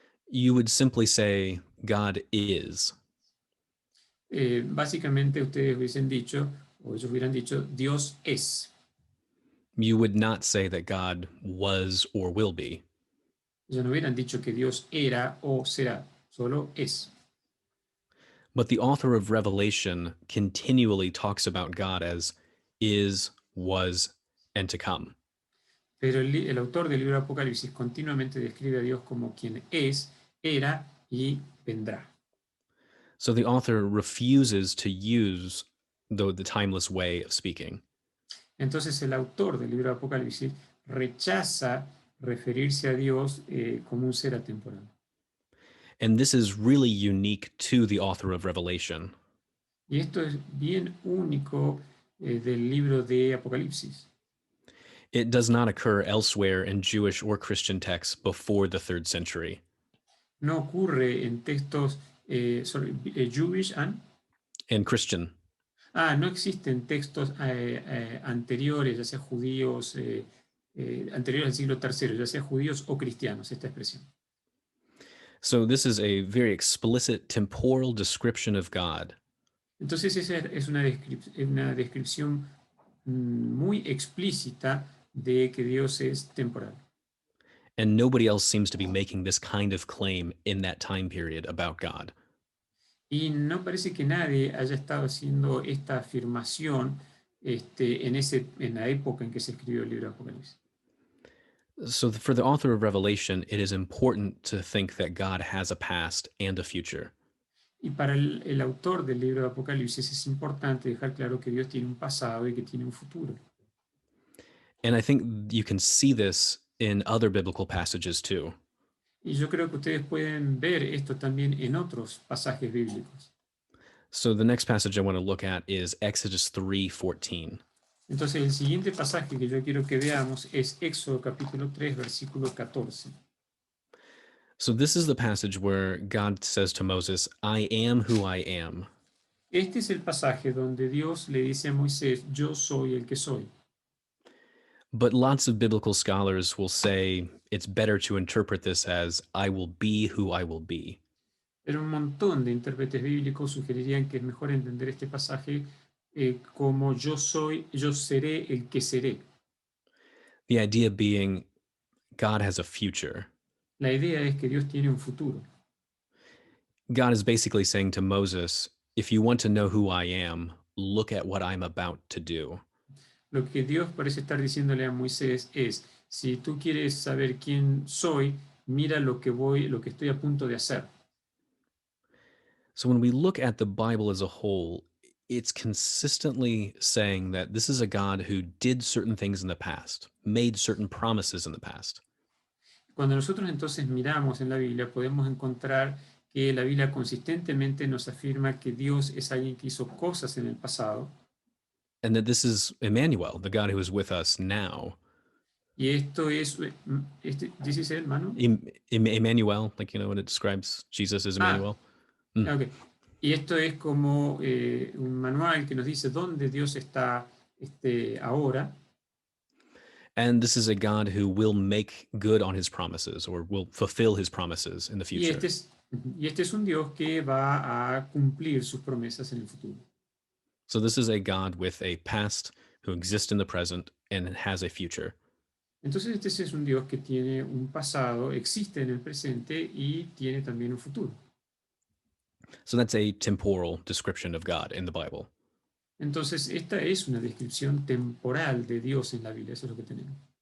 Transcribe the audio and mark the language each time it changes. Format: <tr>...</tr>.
<en>You would simply say, God is.</en> <es>Básicamente ustedes hubiesen dicho, o ellos hubieran dicho, Dios es.</es> <en>You would not say that God was or will be.</en> <es>Ellos no hubieran dicho que Dios era o será, solo es.</es> <en>But the author of Revelation continually talks about God as is, was, and to come.</en> <es>Pero el autor del libro de Apocalipsis continuamente describe a Dios como quien es, era y vendrá.</es> <en>So the author refuses to use the timeless way of speaking.</en> <es>Entonces el autor del libro de Apocalipsis rechaza referirse a Dios como un ser atemporal.</es> <en>And this is really unique to the author of Revelation.</en> <es>Y esto es bien único del libro de Apocalipsis.</es> <en>It does not occur elsewhere in Jewish or Christian texts before the 3rd century.</en> <es>No ocurre en textos Jewish</es> <en>And Christian.</en> <es>No existen textos anteriores, ya sea judíos, anteriores al siglo III, ya sea judíos o cristianos, esta expresión.</es> <en>So this is a very explicit temporal description of God.</en> <es>Entonces esa es una descripción muy explícita de que Dios es temporal.</es> <en>And nobody else seems to be making this kind of claim in that time period about God.</en> <es>Y no parece que nadie haya estado haciendo esta afirmación en la época en que se escribió el libro de Apocalipsis.</es> <en>So for the author of Revelation, it is important to think that God has a past and a future.</en> <es>Y para el autor del libro de Apocalipsis es importante dejar claro que Dios tiene un pasado y que tiene un futuro.</es> <en>And I think you can see this in other biblical passages too.</en> <es>Y yo creo que ustedes pueden ver esto también en otros pasajes bíblicos.</es> <en>So the next passage I want to look at is Exodus 3:14.</en> <es>Entonces, el siguiente pasaje que yo quiero que veamos es Éxodo capítulo 3, versículo 14.</es> <en>So this is the passage where God says to Moses, I am who I am.</en> <es>Este es el pasaje donde Dios le dice a Moisés, yo soy el que soy.</es> <en>But lots of biblical scholars will say it's better to interpret this as I will be who I will be.</en> <es>Pero un montón de intérpretes bíblicos sugerirían que es mejor entender este pasaje como yo soy, yo seré el que seré.</es> <en>The idea being God has a future.</en> <es>La idea es que Dios tiene un futuro.</es> <en>God is basically saying to Moses, if you want to know who I am, look at what I'm about to do.</en> <es>Lo que Dios parece estar diciéndole a Moisés es, si tú quieres saber quién soy, mira lo que estoy a punto de hacer.</es> <en>So when we look at the Bible as a whole, it's consistently saying that this is a God who did certain things in the past, made certain promises in the past.</en> <es>Cuando nosotros entonces miramos en la Biblia, podemos encontrar que la Biblia consistentemente nos afirma que Dios es alguien que hizo cosas en el pasado.</es> <en>And that this is Emmanuel, the God who is with us now.</en> <es>Y esto es, ¿dice ese hermano?</es> <en>Emmanuel, like, when it describes Jesus as Emmanuel. Okay.</en> <es>Y esto es como un manual que nos dice dónde Dios está ahora.</es> <en>And this is a God who will make good on his promises or will fulfill his promises in the</en> <es>Y</es> <en>future.</en> <es>este es un Dios que va a cumplir sus promesas en el futuro.</es> <en>So this is a God with a past who exists in the present and has a future.</en> <es>Entonces este es un Dios que tiene un pasado, existe en el presente y tiene también un futuro.</es> <en>So that's a temporal description of God in the Bible.</en> <es>Entonces esta es una descripción temporal de Dios en la Biblia, eso es lo que tenemos.</es>